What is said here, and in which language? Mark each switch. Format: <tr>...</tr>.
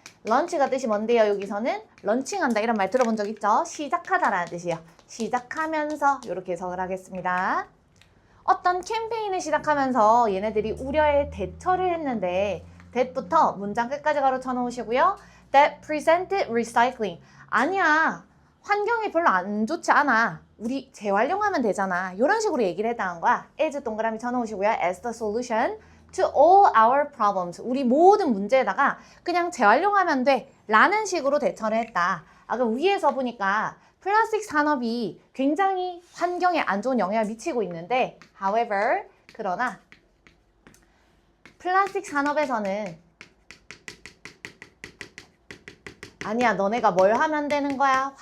<ko>런치가 뜻이 뭔데요? 여기서는 런칭한다 이런 말 들어본 적 있죠? 시작하다라는 뜻이에요. 시작하면서 이렇게 해석을 하겠습니다. 어떤 캠페인을 시작하면서 얘네들이 우려에 대처를 했는데, that부터 문장 끝까지 가로쳐 놓으시고요.</ko> <en>That presented recycling.</en> <ko>아니야, 환경이 별로 안 좋지 않아. 우리 재활용하면 되잖아. 이런 식으로 얘기를 했다는 거야. as 동그라미 쳐놓으시고요.</ko> <en>as the solution to all our problems.</en> <ko>우리 모든 문제에다가 그냥 재활용하면 돼 라는 식으로 대처를 했다. 아까 위에서 보니까 플라스틱 산업이 굉장히 환경에 안 좋은 영향을 미치고 있는데, however, 그러나 플라스틱 산업에서는 아니야, 너네가 뭘 하면 되는 거야?</ko>